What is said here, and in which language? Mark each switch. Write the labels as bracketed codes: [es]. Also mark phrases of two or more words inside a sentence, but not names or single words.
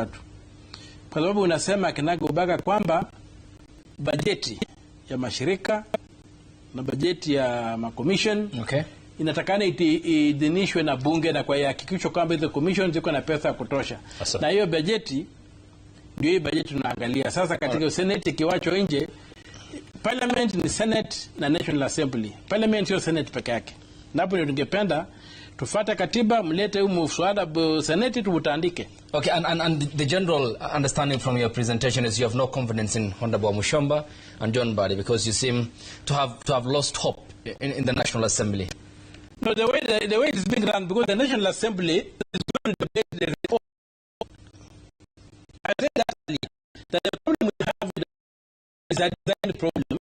[sw] Kwa sababu unasema kinagaubaga kwamba bajeti ya mashirika na bajeti ya makommission inatakana idhinishwe na bunge, na kwa hakikisho kwamba hizo commission ziko na pesa kutosha. Na hiyo bajeti ndio hii bajeti tunaangalia sasa katika Senate. Kiwacho nje, Parliament ni Senate na National Assembly. Parliament sio Senate peke yake. Na hapo ndio tungependa tufuate katiba, mlete huu mswada Senate tuutandike. [en] Okay, and the general understanding from your presentation is you have no confidence in Honorable Mushomba and John Mbadi because you seem to have lost hope in the National Assembly. No, the way it is being run, because the National Assembly is going to debate the report. I said that earlier, that the problem we have with is a design problem.